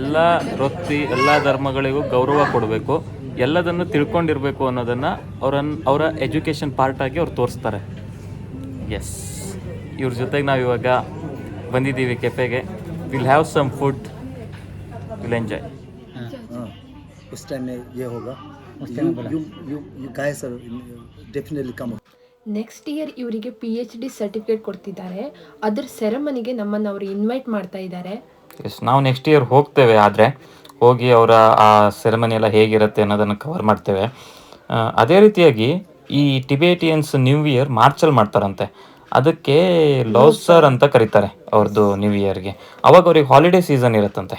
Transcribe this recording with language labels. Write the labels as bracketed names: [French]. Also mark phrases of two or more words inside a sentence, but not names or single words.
[Kannada] ಎಲ್ಲ ವೃತ್ತಿ ಎಲ್ಲ ಧರ್ಮಗಳಿಗೂ ಗೌರವ ಕೊಡಬೇಕು, ಎಲ್ಲದನ್ನು ತಿಳ್ಕೊಂಡಿರಬೇಕು ಅನ್ನೋದನ್ನು ಅವರ [English] education part [Kannada] ಆಗಿ ಅವ್ರು ತೋರಿಸ್ತಾರೆ. ಎಸ್, ಇವ್ರ ಜೊತೆಗೆ ನಾವು ಇವಾಗ ಬಂದಿದ್ದೀವಿ ಕೆಫೆಗೆ. [English] will have some food, will enjoy. [Hindi] उस टाइम में ये होगा, [English] you guys are definitely come. next year [Kannada] ಇವರಿಗೆ [English] PhD certificate [Kannada] ಕೊಡ್ತಿದ್ದಾರೆ. ಅದರ ಸೆರೆಮನಿಗೆ ನಮ್ಮನ್ನು ಅವರು ಇನ್ವೈಟ್ ಮಾಡ್ತಾ ಇದ್ದಾರೆ. ಎಸ್, ನಾವು [English] next year [Kannada] ಹೋಗ್ತೇವೆ. ಆದರೆ ಹೋಗಿ ಅವರ ಆ ಸೆರೆಮನಿ ಎಲ್ಲ ಹೇಗಿರುತ್ತೆ ಅನ್ನೋದನ್ನು ಕವರ್ ಮಾಡ್ತೇವೆ. ಅದೇ ರೀತಿಯಾಗಿ ಈ [English] Tibetans new year [Kannada] ಮಾರ್ಚಲ್ಲಿ ಮಾಡ್ತಾರಂತೆ. ಅದಕ್ಕೆ ಲೋಸರ್ ಅಂತ ಕರೀತಾರೆ ಅವ್ರದ್ದು [English] new yearಗೆ. [Kannada] ಅವಾಗ ಅವ್ರಿಗೆ [English] holiday season [Kannada] ಇರುತ್ತಂತೆ.